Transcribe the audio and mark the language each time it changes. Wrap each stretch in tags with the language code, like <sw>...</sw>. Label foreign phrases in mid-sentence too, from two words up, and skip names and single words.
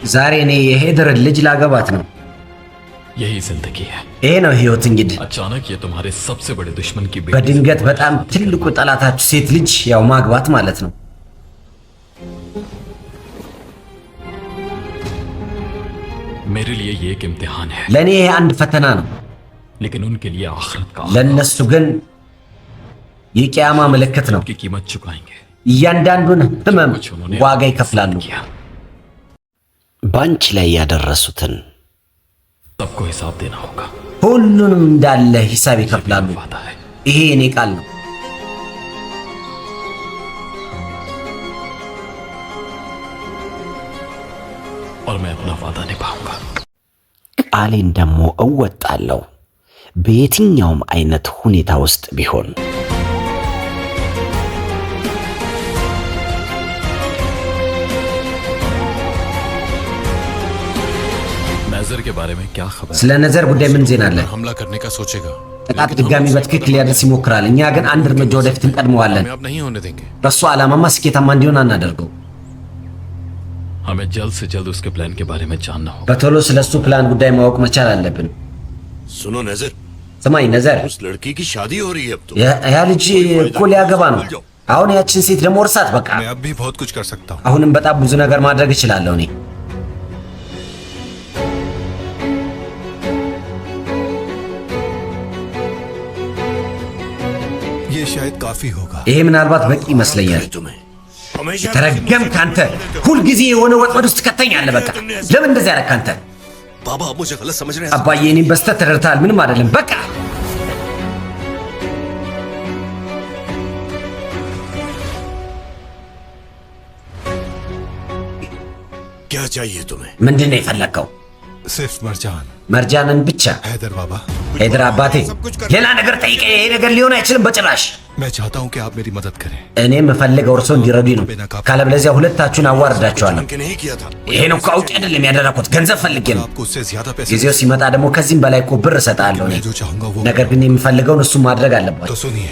<am>ዛሬ እኔ የሄደር ልጅ ላገባት ነው።</am> <hi>यही जिंदगी है।</hi> <am>ይሄ ነው ህይወት። እንግዲህ</am> <hi>अचानक ये तुम्हारे सबसे बड़े दुश्मन की बेटी</hi> <am>በድንገት በጣም ትልቁ ጠላታችሁ ሴት ልጅ ያው ማግባት ማለት ነው።</am> <hi>मेरे लिए ये एक इम्तिहान है,</hi> <am>ለኔ ይሄ አንድ ፈተና ነው።</am> <hi>लेकिन उनके लिए आखिरत का</hi> <am>ለነሱ ግን የቂያማ ምልክት ነው።</am> <hi>की कीमत चुकाएंगे।</hi> <am>እያንዳንዱን ህመም ዋጋ ይከፍላሉ። ባንቺ ላይ ያደረሱትን</am> <hi>सबको हिसाब देना होगा।</hi> <am>ሁሉንም እንዳለ ሂሳብ ይከፍላሉ።</am> <hi>वादा है।</hi> <am>ይሄ የኔ ቃል ነው።</am> <hi>और मैं अपना वादा निभाऊंगा।</hi> <am>ቃሌን ደግሞ እወጣለሁ በየትኛውም አይነት ሁኔታ ውስጥ ቢሆን።</am> <hi>नजर के बारे में क्या खबर?</hi> <am>ስለ ነዘር ጉዳይ ምን ዜና አለ?</am> <hi>हमला करने का सोचेगा,</hi> <am>ጥቃት ድጋሚ በትክክል ሊያደርስ ይሞክራል። እኛ ግን አንድ እርምጃ ወደፊት እንቀድመዋለን።</am> <hi>कामयाब नहीं होने देंगे।</hi> <am>በሱ ዓላማማ ስኬታማ እንዲሆን አናደርገው።</am> <hi>हमें जल्द से जल्द उसके प्लान के बारे में जानना होगा।</hi> <am>በቶሎ ስለሱ ፕላን ጉዳይ ማወቅ መቻል አለብን።</am> <hi>सुनो नजर,</hi> <am>ስማኝ ነዘር፣</am> <hi>उस लड़की की शादी हो रही है अब तो।</hi> <am>ያ ልጅ እኮ ሊያገባ ነው። አሁን ያችን ሴት ደግሞ እርሳት በቃ።</am> <hi>मैं अब भी बहुत कुछ कर सकता हूँ।</hi> <am>አሁንም በጣም ብዙ ነገር ማድረግ እችላለሁ እኔ።</am> <hi>ये शायद काफी होगा।</hi> <am>ይሄ ምናልባት በቂ ይመስለኛል።</am> <hi>तुम्हें हमेशा</hi> <am>ተረገምክ አንተ! ሁልጊዜ የሆነ ወጥመድ ውስጥ ትከተኛለህ። በቃ ለምን እንደዚህ ያደረግህ አንተ?</am> <hi>बाबा आप मुझे गलत समझ रहे हैं।</hi> <am>አባዬ እኔን በስተት ተረድተሃል። ምንም አይደለም በቃ።</am> <hi>क्या चाहिए तुम्हें?</hi> <am>ምንድን ነው የፈለግከው?</am> <hi>सिर्फ मरजान।</hi> <am>መርጃንን ብቻ።</am> <hi>हैदर बाबा,</hi> <am>ሄደር አባቴ፣ ሌላ ነገር ጠይቀ። ይሄ ነገር ሊሆን አይችልም በጭራሽ።</am> <hi>मैं चाहता हूँ कि आप मेरी मदद करें।</hi> <am>እኔ የምፈልገው እርሶ እንዲረዱኝ ነው። ካለበለዚያ ሁለታችሁን አዋርዳቸዋለሁ።</am> <hi>कि नहीं किया था।</hi> <am>ይሄን እኮ አውቄ አይደለም ያደረኩት፣ ገንዘብ ፈልጌ ነው።</am> <hi>आपको उससे ज्यादा पैसे,</hi> <am>ጊዜው ሲመጣ ደግሞ ከዚህም በላይ እኮ ብር እሰጥሃለሁ እኔ።</am> <hi>मैं जो चाहूंगा वो।</hi> <am>ነገር ግን የምፈልገውን እሱ ማድረግ አለባቸው።</am> <hi>तो सुनिए,</hi>